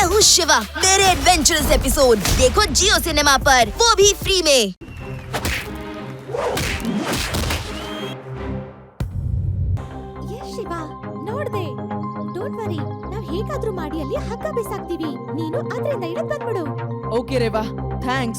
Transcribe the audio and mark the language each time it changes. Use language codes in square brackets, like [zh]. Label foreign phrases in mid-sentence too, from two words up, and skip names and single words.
[hi] शिवा मेरे एडवेंचरस एपिसोड देखो जियो सिनेमा पर, वो भी फ्री में। [kn] ಶಿವ ನೋಡ್ದೆ, [en] don't worry, [kn] ನಾವ್ ಹೇಗಾದ್ರೂ ಮಾಡಿ ಅಲ್ಲಿ ಹಗ್ಗ ಬಿಸಾಕ್ತೀವಿ. ನೀನು ಅದರಿಂದ ಇಳಿದ್ ಬಂದ್ಬಿಡು. [en] OK Reva, thanks.